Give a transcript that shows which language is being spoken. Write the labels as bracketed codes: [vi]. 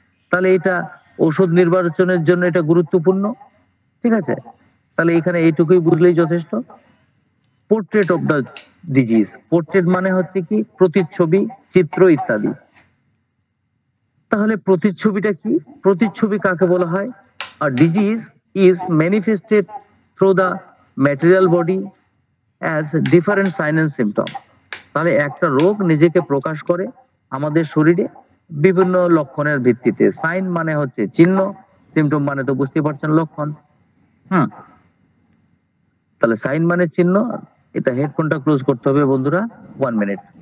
[bn] তাহলে এটা ঔষধ নির্বাচনের জন্য এটা গুরুত্বপূর্ণ, ঠিক আছে? তাহলে এখানে এইটুকুই বুঝলেই যথেষ্ট। [en] portrait of the disease, [bn] portrait মানে হচ্ছে কি, প্রতিচ্ছবি, চিত্র ইত্যাদি। তাহলে প্রতিচ্ছবিটা কি? প্রতিচ্ছবি কাকে বলা হয়? [en] A disease is manifested through the material body as different sign and symptom. [bn] তাহলে একটা রোগ নিজেকে প্রকাশ করে আমাদের শরীরে বিভিন্ন লক্ষণের ভিত্তিতে। সাইন মানে হচ্ছে চিহ্ন, সিম্পটম মানে তো বুঝতে পারছেন লক্ষণ। হুম, তাহলে সাইন মানে চিহ্ন। এটা হেডফোনটা ক্লোজ করতে হবে বন্ধুরা, 1 মিনিট।